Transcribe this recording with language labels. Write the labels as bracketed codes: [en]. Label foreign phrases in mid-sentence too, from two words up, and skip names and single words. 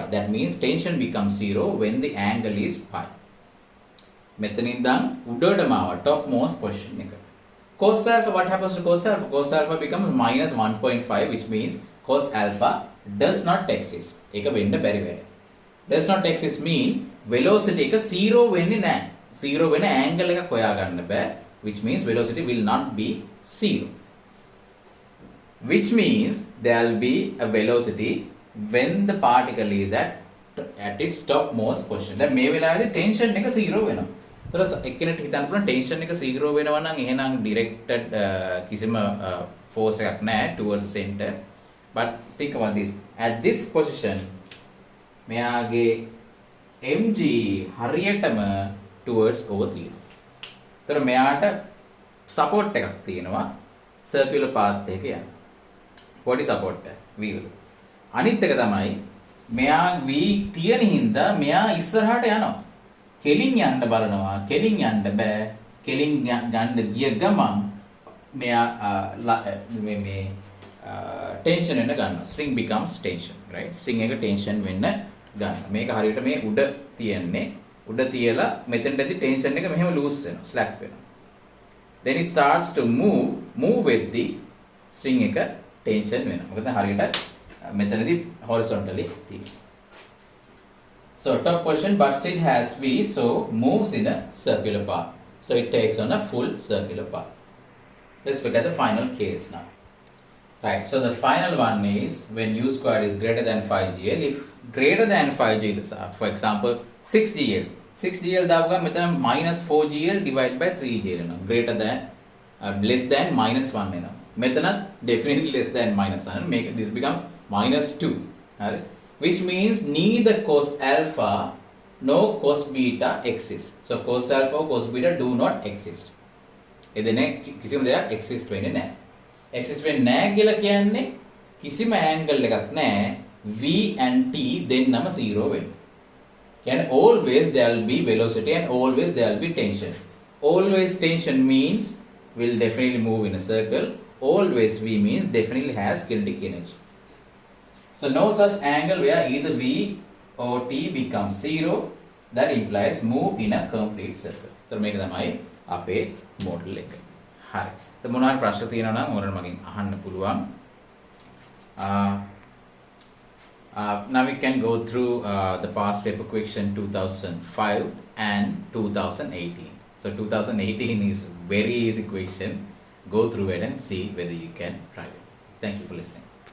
[en] That means tension becomes 0 when the angle is pi. [si] මෙතනින් දැන් උඩටම ආව [en] topmost position [si] එක. [en] Cos alpha, what happens to cos alpha? Cos alpha becomes minus 1.5, which means cos alpha does not exist. [si] ඒක වෙන්න බැරි වැඩ. [en] Does not exist mean velocity [si] එක 0 වෙන්නේ නැහැ. 0 වෙන angle එකක් හොයාගන්න බෑ, [en] which means velocity will not be 0. Which means there will be a velocity when the particle is at its topmost position. [si] දැන් මේ වෙලාවේදී tension එක 0 වෙනවා. ඒතර එක්කෙනෙක්ට හිතන්න පුළුවන් tension එක 0 වෙනවා නම් එහෙනම් directed කිසිම force එකක් නැහැ [en] towards the center. But think about this. At this position [si] මෙයාගේ mg හරියටම [en] towards O තියෙනවා. [si] ඒතර මෙයාට support එකක් තියෙනවා [en] circular path [si] එකක යන. [en] body support [si] එක V වල. අනිත් එක තමයි මෙයා V තියෙන හින්දා මෙයා ඉස්සරහට යනවා. කෙලින් යන්න බලනවා. කෙලින් යන්න බෑ. කෙලින් ගන්න ගිය ගමන් මෙයා මේ tension වෙන්න ගන්නවා. [en] string becomes tension, right? [si] string එක tension වෙන්න ගන්න. මේක හරියට මේ උඩ තියන්නේ. උඩ තියලා මෙතනදී tension එක මෙහෙම loose වෙනවා. slack වෙනවා. [en] Then it starts to move with the string [si] එක tension වෙනවා. මොකද හරියට මෙතනදී horizontally තියෙනවා. [en] So top position but still has V, so moves in a circular path. So it takes on a full circular path. Let's look at the final case now. Right, so the final one is when u squared is greater than 5gl. If greater than 5gl, for example 6gl. [si] 6gl දාපු ගමන් මෙතන [en] minus 4gl divided by 3gl [si] එනවා. [en] Greater than less than minus 1 [si] එනවා. මෙතන [en] definitely less than minus 1. Make this becomes minus 2. Right? Which means neither cos alpha nor cos beta exists. So cos alpha or cos beta do not exist. [si] එදෙනේ කිසිම දෙයක් exist වෙන්නේ නැහැ. exist වෙන්නේ නැහැ කියලා කියන්නේ කිසිම angle එකක් නැහැ. [en] V and T [si] දෙන්නම 0 වෙනවා. [en] And always there will be velocity and always there will be tension. Always tension means will definitely move in a circle. Always V means definitely has kinetic energy. So no such angle where either V or T becomes 0. That implies move in a complete circle. [si] So මේක තමයි අපේ model එක. හරි. તો මොනවාරි ප්‍රශ්න තියෙනවා නම් ඔයාලට මගෙන් අහන්න පුළුවන්. [en] Now we can go through the past paper question 2005 and 2018. So 2018 is very easy question. Go through it and see whether you can try it. Thank you for listening.